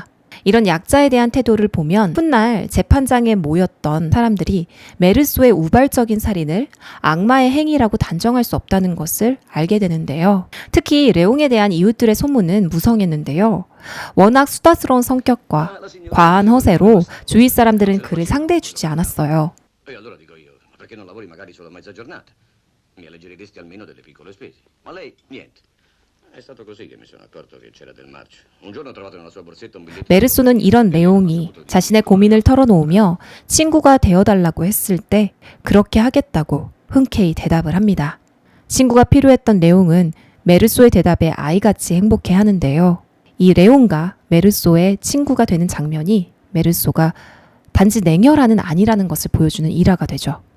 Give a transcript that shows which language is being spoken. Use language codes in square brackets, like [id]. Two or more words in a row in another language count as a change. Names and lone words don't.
[ko] 이런 약자에 대한 태도를 보면 훗날 재판장에 모였던 사람들이 메르소의 우발적인 살인을 악마의 행위라고 단정할 수 없다는 것을 알게 되는데요. 특히 레옹에 대한 이웃들의 소문은 무성했는데요. 워낙 수다스러운 성격과 과한 허세로 주위 사람들은 그를 상대해주지 않았어요. [it] E allora dico io, ma perché non lavori magari solo mezza giornata? Mi alleggeriresti almeno delle piccole spese. Ma lei, niente. È stato così che mi sono accorto che c'era del marcio. Un giorno ho trovato nella sua borsetta un biglietto. [ko] 메르소는 이런 내용이 자신의 고민을 털어놓으며 친구가 되어달라고 했을 때 그렇게 하겠다고 흔쾌히 대답을 합니다. 친구가 필요했던 레옹은 메르소의 대답에 아이같이 행복해하는데요. 이 레옹과 메르소의 친구가 되는 장면이 메르소가 단지 냉혈한은 아니라는 것을 보여주는 일화가 되죠.